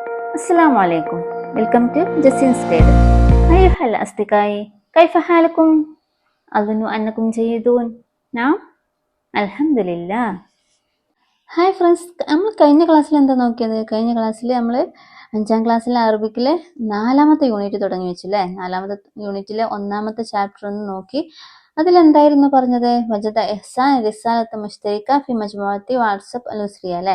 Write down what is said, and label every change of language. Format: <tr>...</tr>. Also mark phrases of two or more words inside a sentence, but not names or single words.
<ar>السلام عليكم.</ar> <en>Welcome to Justin's Table.</en> <ar>أيها الأصدقاء، كيف حالكم؟ أظن أنكم جيدون. نعم، الحمد لله.</ar> <en>Hi friends,</en> <ml>നമ്മൾ കഴിഞ്ഞ ക്ലാസ്സിൽ എന്താ നോക്കിയത്? കഴിഞ്ഞ ക്ലാസ്സിൽ നമ്മൾ 5ാം ക്ലാസ്സിലെ അറബിക്കിലെ 4ാമത്തെ യൂണിറ്റ് തുടങ്ങി വെച്ചു അല്ലേ? 4ാമത്തെ യൂണിറ്റിലെ 1ാമത്തെ ചാപ്റ്റർ ഒന്ന് നോക്കി. അതിലെന്തായിരുന്നു പറഞ്ഞത്?</ml> <ar>وجد إحسان رسالة مشتركة في مجموعة واتساب الأسرية അല്ലേ?</ar>